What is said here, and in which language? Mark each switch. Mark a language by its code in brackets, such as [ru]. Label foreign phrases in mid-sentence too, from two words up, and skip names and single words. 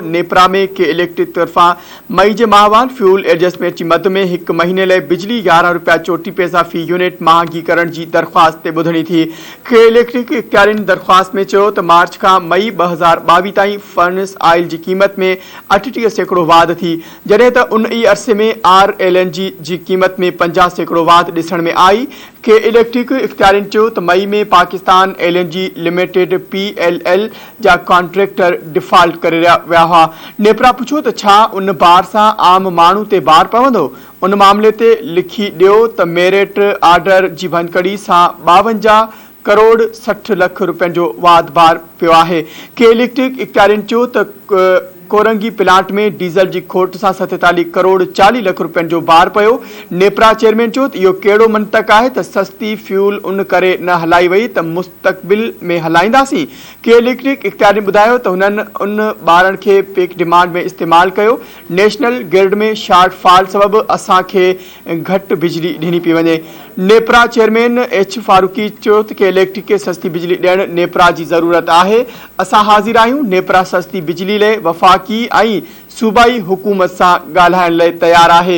[sd] नेपरा में के इलेक्ट्रिक तरफ़ां मई जे माहवार [en] fuel adjustment [sd] जी मद में 1 महीने लाइ बिजली ₹11.34 फी यूनिट महांगी करण जी दरख़्वास्त ते ॿुधणी थी। के इलेक्ट्रिक इख्तियारियुनि दरख़्वास्त में चयो त मार्च खां मई 2022 ताईं [en] furnace oil [sd] जी क़ीमत में 38% वाध थी, जॾहिं त उन ई अरसे में RLNG जी क़ीमत में 50% वाध ॾिसण में आई। के इलेक्ट्रिक इख्तियारियुनि चयो त मई में पाकिस्तान LNG लिमिटेड PLL जा [en] contractor default [sd] करे विया हुआ। नेपरा पुछियो त छा उन बार सां आम माण्हू ते बार पवंदो। उन मामले ते लिखी ॾियो त [en] merit order [sd] जी भनकड़ी सां 52 करोड़ 60 लख रुपयनि जो वाद बार पियो आहे। के इलेक्ट्रिक इख्तियारियुनि चयो त कोरंगी प्लांट में डीज़ल जी खोट सां 47 करोड़ 40 लख रुपयनि जो बार पियो। नेपरा चेयरमैन चयो त इहो कहिड़ो मंतक आहे त सस्ती फ्यूल उन करे न हलाई वई त मुस्तक़बिल में हलाईंदासीं। के इलेक्ट्रिक इख्तियारियुनि ॿुधायो त हुननि उन ॿारनि खे [en] peak demand [sd] में इस्तेमालु कयो। [en] national grid [sd] में [en] short fall [sd] सबबि असांखे घटि बिजली ॾिनी पई वञे। नेपरा चेयरमैन H फारूकी चयो त के इलेक्ट्रिक खे सस्ती बिजली ॾियणु नेपरा जी ज़रूरत आहे। असां हाज़िर आहियूं। नेपरा सस्ती बिजली लाइ वफ़ाक़ी ऐं सूबाई हुकूमत सां ॻाल्हाइण लाइ तयारु आहे।